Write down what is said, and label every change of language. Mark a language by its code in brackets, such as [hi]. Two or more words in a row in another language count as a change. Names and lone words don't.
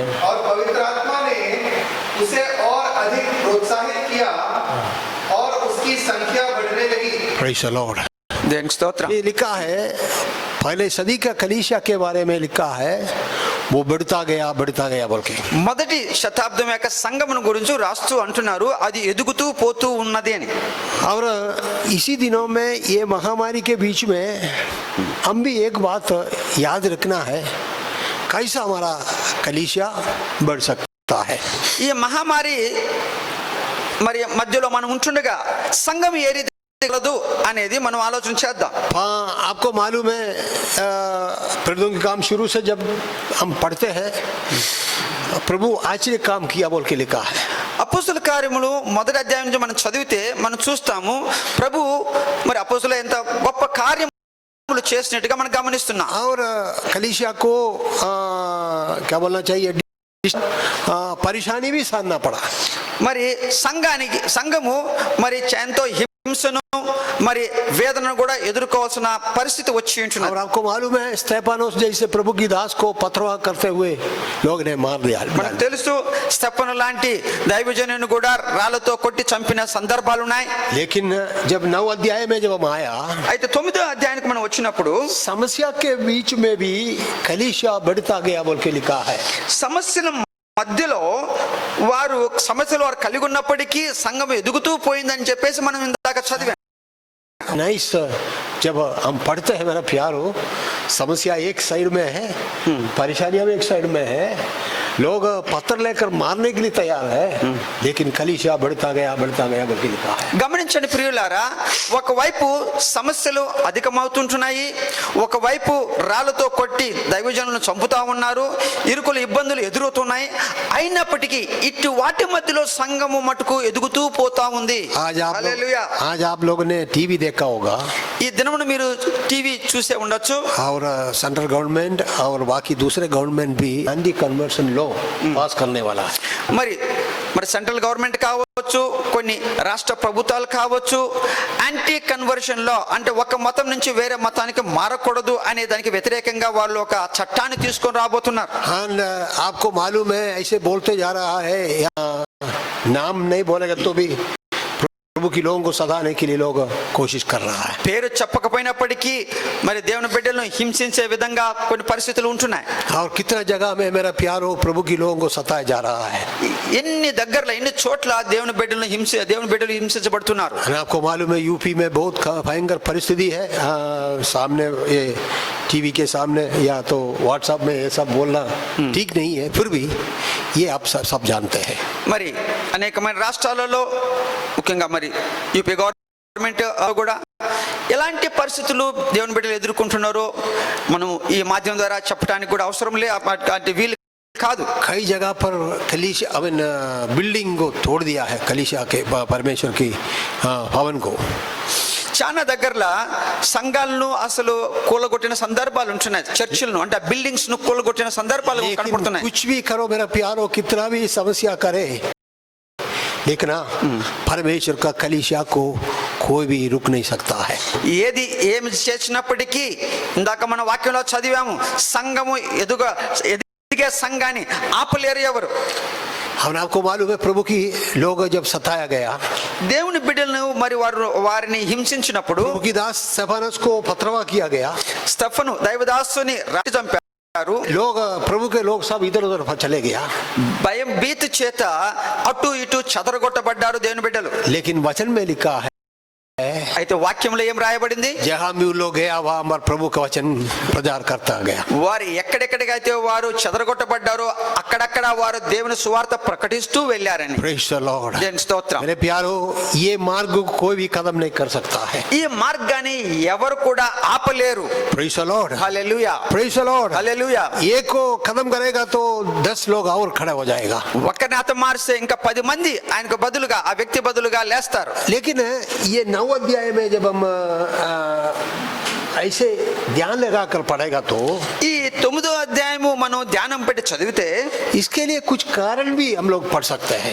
[hi] और पवित्र आत्मा ने उसे और अधिक प्रोत्साहित किया और उसकी संख्या बढ़ने लगी. [en] Praise the Lord. [te] దేన్ స్తోత్ర. [hi] ये लिखा है, पहले सदी का कलीसिया के बारे में लिखा है, वो बढ़ता गया बोल के। [te] మొదటి శతాబ్దం యొక్క సంఘమును గురించి రాస్తూ అంటున్నారు, అది ఎదుగుతూ పోతూ ఉన్నది అని. [hi] और इसी दिनों में ये महामारी के बीच में हम भी एक बात याद रखना है, कैसा हमारा कलीसिया बढ़ सकता है। [te] ఈ మహమ్మారి మరి మధ్యలో మనం ఉంటుండగా సంఘం ఏ రీతి ఎదగలదు అనేది మనం ఆలోచన చేద్దాం. [hi] हाँ, आपको मालूम है प्रेरितों के काम शुरू से जब हम पढ़ते हैं, प्रभु आश्चर्य काम किया बोल के लिखा है। [te] అపోస్తుల కార్యములు మొదటి అధ్యాయం నుంచి మనం చదివితే మనం చూస్తాము, ప్రభు మరి అపోస్తులు ఎంత గొప్ప కార్యములు చేసినట్టుగా మనం గమనిస్తున్నాం. [hi] और कलीसिया को क्या बोलना चाहिए, परेशानी भी साधना पड़ा। [te] మరి సంఘము మరి ఎంతో హింసను మరి వేదనను కూడా ఎదుర్కోవాల్సిన పరిస్థితి వచ్చి ఉంటున్నారు. [hi] और आपको मालूम है स्तेफानोस जैसे प्रभु की दास को पथरवाह करते हुए लोग ने मार दिया। [te] మనకు తెలుసు స్తెఫను లాంటి దైవజనుని కూడా రాళ్లతో కొట్టి చంపిన సందర్భాలు ఉన్నాయి. [hi] लेकिन जब 9 अध्याय में जब हम आया, [te] అయితే 9వ అధ్యాయానికి మనం వచ్చినప్పుడు [hi] समस्या के बीच में भी कलीसिया बढ़ता गया बोल के लिखा है। [te] సమస్యల మధ్యలో సమస్యలు వారు కలిగి ఉన్నప్పటికీ సంఘం ఎదుగుతూ పోయిందని చెప్పేసి మనం ఇందాక చదివాం. [hi] नाइस, जब हम पढ़ते हैं मेरा प्यारो, समस्या एक साइड में है, परेशानियां भी एक साइड में है, लोग पत्थर लेकर मारने के लिए तैयार है, लेकिन कलीसिया बढ़ता गया बोल के लिखा है। [te] గమనించండి ప్రియులారా, ఒకవైపు సమస్యలు అధికమవుతుంటున్నాయి, ఒకవైపు రాళ్లతో కొట్టి దైవజనులను చంపుతా ఉన్నారు, ఇరుకులు ఇబ్బందులు ఎదురవుతున్నాయి. అయినప్పటికీ ఇటు వాటి మధ్యలో సంఘము మటుకు ఎదుగుతూ పోతా ఉంది. హల్లెలూయా. [hi] आज आप लोगों ने टीवी देखा होगा, [te] ఈ దినమున మీరు టీవీ చూసే ఉండొచ్చు. [hi] और [en] central government [hi] और बाकी दूसरे गवर्नमेंट भी [en] anti conversion law [hi] पास करने वाला है. [te] మరి [en] central government [te] కావచ్చు, కొన్ని రాష్ట్ర ప్రభుత్వాలు కావచ్చు, [en] anti conversion law [te] అంటే ఒక మతం నుంచి వేరే మతానికి మారకూడదు అనే దానికి వ్యతిరేకంగా వాళ్ళు ఒక చట్టాన్ని తీసుకొని రాబోతున్నారు. [hi] आपको मालूम है ऐसे बोलते जा रहा है, नाम नहीं बोलेगा तो भी प्रभु की लोगों को सताने के लिए लोग कोशिश कर रहा है। [te] పేరు చెప్పకపోయినప్పటికీ మరి దేవుని బిడ్డలను హింసించే విధంగా కొన్ని పరిస్థితులు ఉంటున్నాయి. [hi] और कितना जगह में मेरा प्यारो प्रभु की लोगों को सताया जा रहा है। [te] ఎన్ని దగ్గరలో ఎన్ని చోట్ల దేవుని బిడ్డలు హింసించబడుతున్నారు. [hi] आपको मालूम है यूपी में बहुत भयंकर परिस्थिति है। सामने ये टीवी के सामने या तो व्हाट्सएप में ये सब बोलना ठीक नहीं है, फिर भी ये आप सब जानते हैं। [te] మరి అనేకమైన రాష్ట్రాలలో ముఖ్యంగా మరి యూపీ గవర్నమెంట్ కూడా ఎలాంటి పరిస్థితులు దేవుని బిడ్డలు ఎదుర్కొంటున్నారో మనం ఈ మాధ్యమం ద్వారా చెప్పడానికి కూడా అవసరం లేదు, వీలు కాదు. [hi] कई जगह पर कलीसिया बिल्डिंग को तोड़ दिया है, कलीसिया के परमेश्वर की भवन को। [te] చాలా దగ్గరలో సంఘాలను అసలు కూలగొట్టిన సందర్భాలు ఉంటున్నాయి, చర్చిలను అంటే బిల్డింగ్స్ ను కూలగొట్టిన సందర్భాలు కనపడుతున్నాయి. [hi] कुछ भी करो मेरा प्यारो, कितना भी समस्या करे, लेकिन परमेश्वर का कलीसिया को कोई भी रुक नहीं सकता है। [te] ఏది ఏమి చేసినప్పటికీ ఇందాక మన వాక్యంలో చదివాము, సంఘము ఎదిగే సంఘాన్ని ఆపలేరు ఎవరు. [hi] हम आपको मालूम है प्रभु की लोग जब सताया गया, [te] దేవుని బిడ్డలను మరి వారిని హింసించినప్పుడు [hi] प्रभु की दास स्तेफानस को पथरवा किया गया, [te] స్తెఫను దైవదాసుని రాయి చంపారు. [hi] लोग प्रभु के लोग सब इधर उधर चले गया, [te] భయం భీతి చేత అటు ఇటు చెదరగొట్టబడ్డారు దేవుని బిడ్డలు. [hi] लेकिन वचन में लिखा है, [te] అయితే వాక్యంలో ఏం రాయబడింది? [hi] जहाँ भी लोग गया वहाँ हमारे प्रभु का वचन प्रचार करता गया। [te] వారు ఎక్కడెక్కడికైతే వారు చెదరగొట్టబడ్డారో అక్కడక్కడ వారు దేవుని సువార్త ప్రకటిస్తూ వెళ్ళారని. [en] Praise the Lord। [te] దేవుని స్తోత్రం. [hi] मेरे प्यारो, ये मार्ग को कोई भी कदम नहीं कर सकता है। [te] ఈ మార్గాన్ని ఎవరు కూడా ఆపలేరు. [en] Praise the Lord। [te] హల్లెలూయా, [en] Praise the Lord। [te] హల్లెలూయా. [hi] एक को कदम करेगा तो 10 लोग और खड़ा हो जाएगा। [te] ఒక్కరిని హతమారిస్తే ఇంకా 10 మంది ఆయనకు బదులుగా ఆ వ్యక్తి బదులుగా లేస్తారు. [hi] लेकिन ये 9 अध्याय में जब हम ऐसे ध्यान लगा कर पढ़ेगा तो [te] ఈ 9వ అధ్యాయము మనం ధ్యానం పెట్టి చదివితే [hi] इसके लिए कुछ कारण भी हम लोग पढ़ सकते हैं।